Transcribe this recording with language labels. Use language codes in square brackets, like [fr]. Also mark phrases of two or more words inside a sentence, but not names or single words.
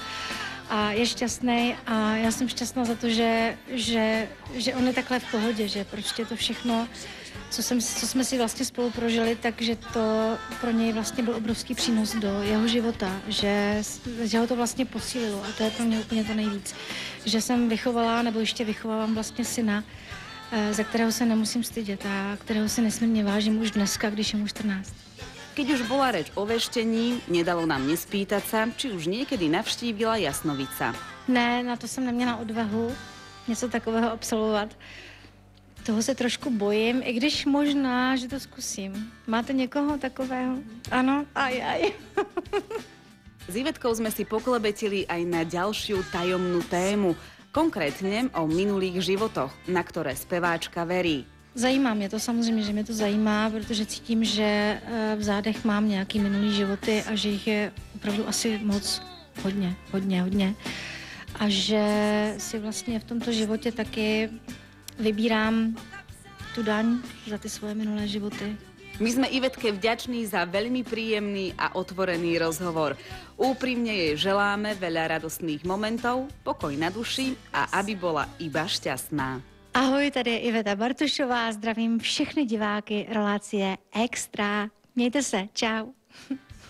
[cs] A je šťastný a já jsem šťastná za to, že on je takhle v pohodě, že prostě to všechno co jsme si vlastně spolu prožili, takže to pro něj vlastně byl obrovský přínos do jeho života, že ho to vlastně posílilo a to je pro mě úplně to nejvíc. Že jsem vychovala, nebo ještě vychovávám vlastně syna, za kterého se nemusím stydět a kterého si nesmírně vážím už dneska, když je mu 14. [sk] Keď už bola reč o veštení, nedalo nám nespýtať sa, či už niekedy navštívila jasnovidca. [cs] Ne, na to jsem neměla odvahu něco takového absolvovat. Toho se trošku bojím, i když možná, že to zkusím. Máte někoho takového? Ano? [sk] Aj. S Ivetkou sme si poklebetili aj na ďalšiu tajomnú tému, konkrétne o minulých životoch, na ktoré speváčka verí. [cs] Zajímá mě to, samozřejmě, že mě to zajímá, protože cítím, že v zádech mám nějaký minulý životy a že jich je opravdu asi moc, hodně. A že si vlastně v tomto životě taky vybírám tu daň za ty svoje minulé životy. [sk] My sme Ivetke vďační za veľmi príjemný a otvorený rozhovor. Úprimne jej želáme veľa radostných momentov, pokoj na duši a aby bola iba šťastná. [cs] Ahoj, tady je Iveta Bartošová, zdravím všechny diváky relace Extra. Mějte se, čau.